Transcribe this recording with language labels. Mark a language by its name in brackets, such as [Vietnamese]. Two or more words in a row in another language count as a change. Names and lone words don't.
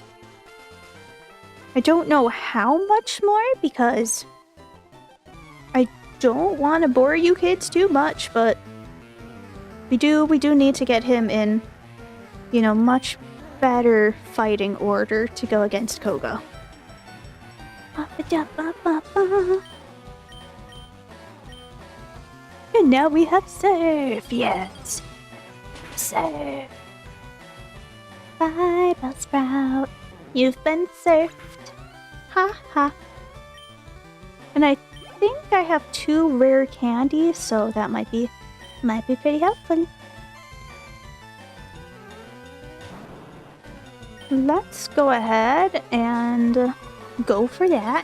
[English] I don't know how much more because I don't want to bore you kids too much, but we do need to get him in, you know, much better fighting order to go against Koga. And now we have Surf, yes. Surf. Bye, Bellsprout. You've been surfed. Ha ha. And I think I have 2 rare candies, so that might be pretty helpful. Let's go ahead and go for that.